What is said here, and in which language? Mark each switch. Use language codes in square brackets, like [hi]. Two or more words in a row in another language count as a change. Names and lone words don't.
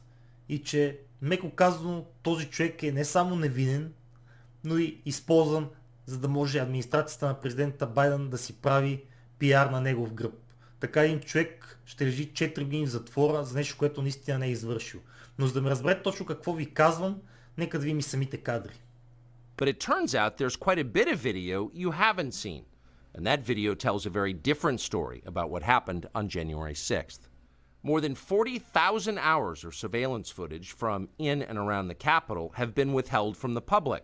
[bg] И че, меко казано, този човек е не само невинен, но и използван, за да може администрацията на президента Байден да си прави пиар на негов гръб. Така един човек ще лежи 4 години в затвора за нещо, което наистина не е извършил. Но за да ме разберете точно какво ви казвам, нека да видим и самите кадри. [en] But it turns out there's quite a bit of video you haven't seen. And that video tells a very different story about what happened on January 6th. More than 40,000 hours of surveillance footage from in and around the Capitol have been withheld from the public.